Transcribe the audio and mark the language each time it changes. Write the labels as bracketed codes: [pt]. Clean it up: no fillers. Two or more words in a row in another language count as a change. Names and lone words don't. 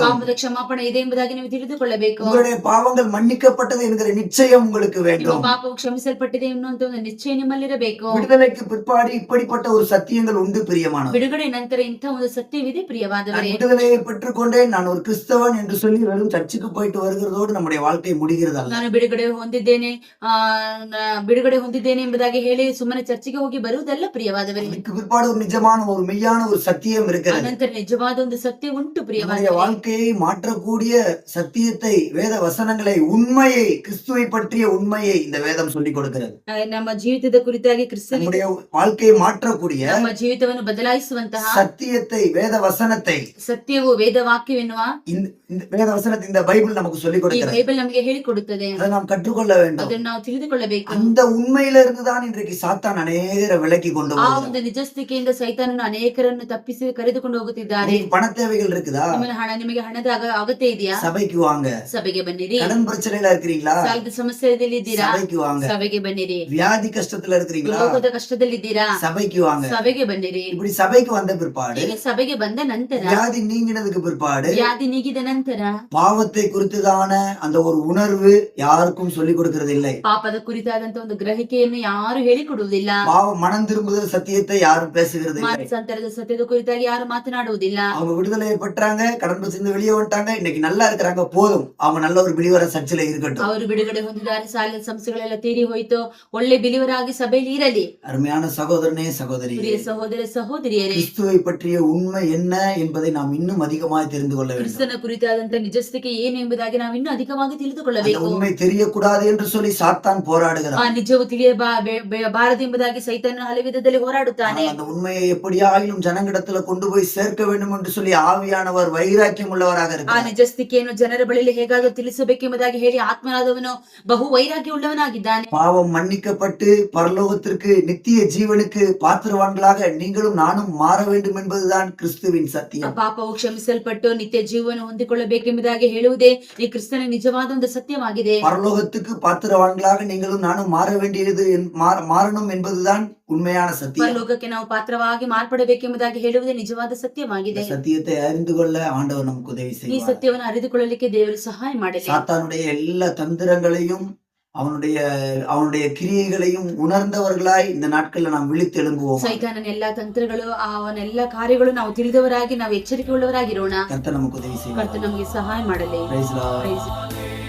[kn] ಪಾಪದ ಕ್ಷಮಾಪಣೆ ಇದೆ ಎಂಬುದಾಗಿ ನೀವು ತಿಳಿದುಕೊಳ್ಳಬೇಕು. [ta] உங்களுடைய பாவங்கள் மன்னிக்கப்பட்டது என்கிற நிச்சயம் உங்களுக்கு [kn] ನಿಮ್ಮ [ta] வேண்டும். [kn] ಪಾಪವು ಕ್ಷಮಿಸಲ್ಪಟ್ಟಿದೆ ಎನ್ನುವಂತ ಒಂದು ನಿಶ್ಚಯ ನಿಮ್ಮಲ್ಲಿರಬೇಕು. [ta] விடுதலைக்கு பிற்பாடு இப்படிப்பட்ட ஒரு சத்தியங்கள் உண்டு பிரியமானவர். [kn] ಬಿಡುಗಡೆ ನಂತರ ಇಂಥ ಒಂದು ಸತ್ಯವಿದೆ [ta] நான் [kn] ಪ್ರಿಯವಾದವರೇ. [ta] விடுதலையை பெற்றுக்கொண்டேன், நான் ஒரு கிறிஸ்தவன் என்று சொல்லி வெறும் சர்ச்சுக்கு போயிட்டு வருகிறதோடு நம்முடைய வாழ்க்கை முடிகிறதல்ல. [kn] ನಾನು ಬಿಡುಗಡೆ ಹೊಂದಿದ್ದೇನೆ ಬಿಡುಗಡೆ ಹೊಂದಿದ್ದೇನೆ ಎಂಬುದಾಗಿ ಹೇಳಿ ಸುಮ್ಮನೆ ಚರ್ಚಿಗೆ ಹೋಗಿ ಬರುವುದಲ್ಲ ಪ್ರಿಯವಾದವರೇ. [ta] அதுக்கு பிற்பாடு ஒரு நிஜமான ஒரு மெய்யான ஒரு சத்தியம் இருக்கிறது. [kn] ಅನಂತರ ನಿಜವಾದ ಒಂದು ಸತ್ಯ ಉಂಟು [ta] நம்முடைய [kn] ಪ್ರಿಯವಾದವರೇ. [ta] வாழ்க்கையை மாற்றக்கூடிய சத்தியத்தை, வேத வசனங்களை, உண்மையை, கிறிஸ்துவை பற்றிய உண்மையை இந்த வேதம் சொல்லிக் கொடுக்கிறது. [kn] ನಮ್ಮ ಜೀವಿತದ ಕುರಿತಾಗಿ ಕ್ರಿಸ್ತನ [ta] நம்முடைய வாழ்க்கையை மாற்றக்கூடிய [kn] ನಮ್ಮ ಜೀವಿತವನ್ನು ಬದಲಾಯಿಸುವಂತಹ [ta] சத்தியத்தை, வேத வசனத்தை, [kn] ಸತ್ಯವು ವೇದವಾಕ್ಯವೆನ್ನುವ [ta] இந்த வேத வசனத்தை இந்த பைபிள் நமக்கு சொல்லிக் [kn] ಈ [ta] கொடுக்கிறது. [kn] ಬೈಬಲ್ ನಮಗೆ ಹೇಳಿಕೊಡುತ್ತದೆ. [ta] அதை நாம் கற்றுக்கொள்ள வேண்டும். [kn] ಅದನ್ನು ನಾವು ತಿಳಿದುಕೊಳ್ಳಬೇಕು. [ta] அந்த உண்மையில இருந்துதான் இன்றைக்கு சாத்தான் அநேகரை விலக்கி கொண்டு [kn] ಆ [ta] போகிறார். [kn] ಒಂದು ನಿಜಸ್ಥಿತಿಯಿಂದ ಸೈತಾನನು ಅನೇಕರನ್ನು ತಪ್ಪಿಸಿ ಕರೆದುಕೊಂಡು ಹೋಗುತ್ತಿದ್ದಾರೆ. [ta] உங்களுக்கு பண தேவைகள் இருக்குதா? [kn] ನಿಮಗೆ ಹಣದ ಅಗತ್ಯ ಇದೆಯಾ? [ta] சபைக்கு வாங்க. [kn] ಸಭೆಗೆ ಬನ್ನಿರಿ. [ta] கடன் பிரச்சனையில இருக்கிறீங்களா? [kn] ಸಾಲದ ಸಮಸ್ಯೆಯಲ್ಲಿ ಇದ್ದೀರಾ? [ta] சபைக்கு வாங்க. [kn] ಸಭೆಗೆ ಬನ್ನಿರಿ. [ta] வியாதி கஷ்டத்துல இருக்கிறீங்களா? [kn] ರೋಗದ ಕಷ್ಟದಲ್ಲಿದ್ದೀರಾ? [ta] சபைக்கு வாங்க. [kn] ಸಭೆಗೆ ಬನ್ನಿರಿ. [ta] இப்படி சபைக்கு வந்த பிற்பாடு, [kn] ಈಗ ಸಭೆಗೆ ಬಂದ ನಂತರ [ta] வியாதி நீங்கினதுக்கு பிற்பாடு, [kn] ವ್ಯಾಧಿ ನೀಗಿದ ನಂತರ [ta] பாவத்தை குறித்துதான அந்த ஒரு உணர்வு யாருக்கும் சொல்லிக் கொடுக்கிறது இல்லை. [kn] ಪಾಪದ ಕುರಿತಾದಂತ ಒಂದು ಗ್ರಹಿಕೆಯನ್ನು ಯಾರು ಹೇಳಿಕೊಡುವುದಿಲ್ಲ. [ta] பாவம் மனம் திரும்புதல் சத்தியத்தை யாரும் பேசுகிறது இல்லை. [kn] ಮಾನಸಾಂತರದ ಸತ್ಯದ ಕುರಿತಾಗಿ ಯಾರು ಮಾತನಾಡುವುದಿಲ್ಲ. [ta] அவங்க விடுதலையை பெற்றாங்க, கடன் பிரச்சனை வெளியே வந்துட்டாங்க, இன்னைக்கு நல்லா இருக்கிறாங்க, போதும், அவங்க நல்ல ஒரு பிடிவர சர்ச்சில இருக்கட்டும். [kn] ಅವರು ಬಿಡುಗಡೆ ಹೊಂದಿದ್ದಾರೆ, ಸಾಲದ ಸಮಸ್ಯೆಗಳೆಲ್ಲ ತೀರಿ ಹೋಯ್ತು, ಒಳ್ಳೆ ಬಿಲಿವರಾಗಿ ಸಭೆಯಲ್ಲಿ ಇರಲಿ. [ta] அருமையான சகோதரனே சகோதரி, [kn] ಪ್ರಿಯ ಸಹೋದರ ಸಹೋದರಿಯರೇ, [ta] கிறிஸ்துவை பற்றிய உண்மை என்ன என்பதை நாம் இன்னும் அதிகமாய் தெரிந்து கொள்ள வேண்டும். [kn] ಕ್ರಿಸ್ತನ ಕುರಿತಾದಂತ ನಿಜಸ್ಥಿತಿ ಏನು ಎಂಬುದಾಗಿ ನಾವು ಇನ್ನೂ ಅಧಿಕವಾಗಿ [ta] அந்த [kn] ತಿಳಿದುಕೊಳ್ಳಬೇಕು. [ta] உண்மை தெரியக்கூடாது என்று சொல்லி சாத்தான் [kn] ಆ [ta] போராடுகிறான். [kn] ನಿಜವು ಬಾರದು ಎಂಬುದಾಗಿ ಸೈತಾನನು ಹಲವು ವಿಧದಲ್ಲಿ ಹೋರಾಡುತ್ತಾನೆ. [ta] ஆனால் அந்த உண்மையை எப்படியாயிலும் ஜனங்களிடத்துல கொண்டு போய் சேர்க்க வேண்டும் என்று சொல்லி ஆவியானவர் வைராக்கியம் உள்ளவராக [kn] ಆ [ta] இருக்கிறார். [kn] ನಿಜಸ್ಥಿತಿಯನ್ನು ಜನರ ಬಳಿಯಲ್ಲಿ ಹೇಗಾದರೂ ತಿಳಿಸಬೇಕೆಂಬುದಾಗಿ ಹೇಳಿ ಆತ್ಮನಾದವನು ಬಹು ವೈರಾಗ್ಯ ಉಳ್ಳವನಾಗಿದ್ದಾನೆ. [ta] பாவம் மன்னிக்கப்பட்டு பரலோகத்திற்கு நித்திய ஜீவனுக்கு பாத்திரவான்களாக நீங்களும் நானும் மாற வேண்டும் என்பதுதான் கிறிஸ்துவின் சத்தியம். [kn] ಪಾಪವು ಕ್ಷಮಿಸಲ್ಪಟ್ಟು ನಿತ್ಯ ಜೀವನ ಹೊಂದಿಕೊಳ್ಳಬೇಕೆಂಬುದಾಗಿ ಹೇಳುವುದೇ ಈ ಕ್ರಿಸ್ತನ ನಿಜವಾದ ಒಂದು ಸತ್ಯವಾಗಿದೆ. [ta] பரலோகத்துக்கு பாத்திரவான்களாக நீங்களும் நானும் மாற வேண்டியது மாறணும் என்பதுதான் உண்மையான சத்தியம். [kn] ಪರಲೋಕಕ್ಕೆ ನಾವು ಪಾತ್ರವಾಗಿ ಮಾರ್ಪಡಬೇಕೆಂಬುದಾಗಿ ಹೇಳುವುದೇ ನಿಜವಾದ ಸತ್ಯವಾಗಿದೆ. [ta] இந்த சத்தியத்தை அறிந்து கொள்ள ஆண்டவர் நமக்கு உதவி [kn] ಈ [ta] செய்வார். [kn] ಸತ್ಯವನ್ನು ಅರಿತುಕೊಳ್ಳಲಿಕ್ಕೆ ದೇವರು ಸಹಾಯ ಮಾಡಲಿ. [ta] சாத்தானுடைய எல்லா தந்திரங்களையும் அவனுடைய கிரியைகளையும் உணர்ந்தவர்களாய் இந்த நாட்கள்ல நாம் விழித்தெழும்புவோம். [kn] ಸೈತಾನನ ಎಲ್ಲಾ ತಂತ್ರಗಳು ಅವನೆಲ್ಲ ಕಾರ್ಯಗಳು ನಾವು ತಿಳಿದವರಾಗಿ ನಾವು ಎಚ್ಚರಿಕೆ ಉಳ್ಳವರಾಗಿರೋಣ. [ta] கர்த்தர் நமக்கு உதவி செய்வார். [kn] ಕರ್ತನು ನಮಗೆ ಸಹಾಯ ಮಾಡಲಿ. [en] Praise the Lord. Praise the Lord.